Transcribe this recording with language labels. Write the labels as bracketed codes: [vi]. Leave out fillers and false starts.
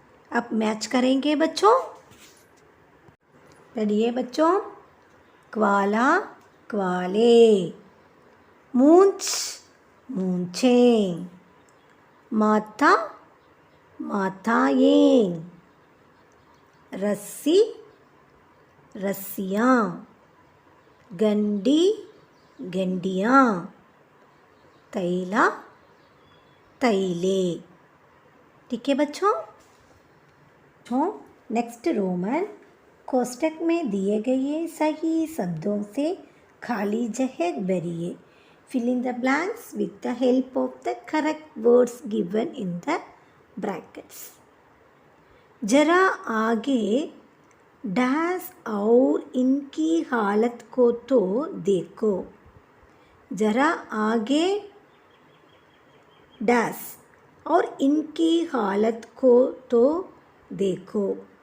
[hi] अब मैच करेंगे बच्चों, पढ़िए बच्चों, क्वाला क्वाले, मूंछ मूंछें, माता माताएं, रस्सी रस्सियाँ, गंडी गंडियाँ, तैला तैले। ठीक है बच्चों। नेक्स्ट रोमन कोष्टक में दिए गए सही शब्दों से खाली जगह भरिए। [en] Fill in the blanks with the help of the correct words given in the brackets. [hi] जरा आगे डैश और इनकी हालत को तो देखो। जरा आगे डैश और इनकी हालत को तो देखो।